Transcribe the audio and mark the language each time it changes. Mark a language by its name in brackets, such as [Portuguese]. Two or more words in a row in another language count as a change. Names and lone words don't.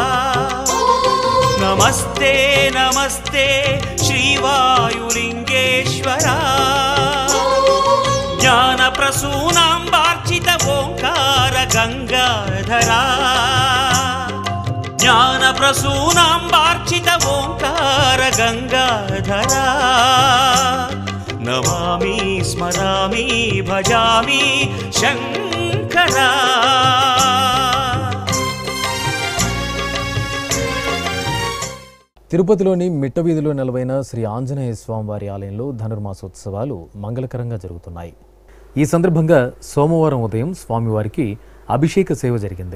[Sanskrit] नमस्ते नमस्ते श्रीवायुलिंगेश्वरा ज्ञानप्रसूनाम्बार्चित ओंकार गंगाधरा ज्ञानप्रसूनाम्बार्चित ओंकार गंगाधरा नमामि स्मरामि भजामि शंकरा। [Telugu] తిరుపతిలోని మిట్టవీధిలో నెలవైన శ్రీ ఆంజనేయ స్వామివారి ఆలయంలో ధనుర్మాసోత్సవాలు మంగళకరంగా జరుగుతున్నాయి. ఈ సందర్భంగా సోమవారం ఉదయం స్వామివారికి అభిషేక సేవ జరిగింది.